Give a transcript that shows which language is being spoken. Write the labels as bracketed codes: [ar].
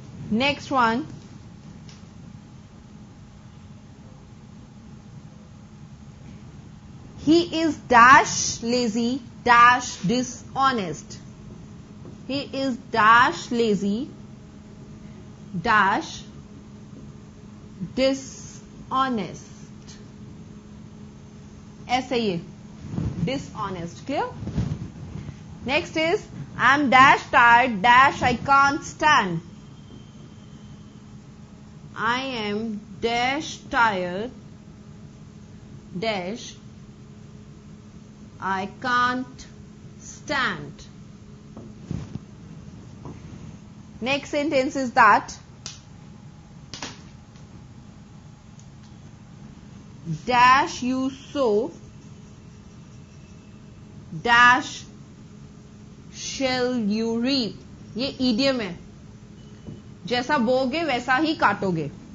[en] Next one, he is dash lazy dash dishonest. He is dash lazy dash dishonest. [hi] ऐसे ही dishonest. [en] Clear? Next is I am dash tired dash I can't stand. I am dash tired dash I can't stand. Next sentence is that dash you sow dash shall you reap. [hi] ये idiom है, जैसा बोगे वैसा ही काटोगे.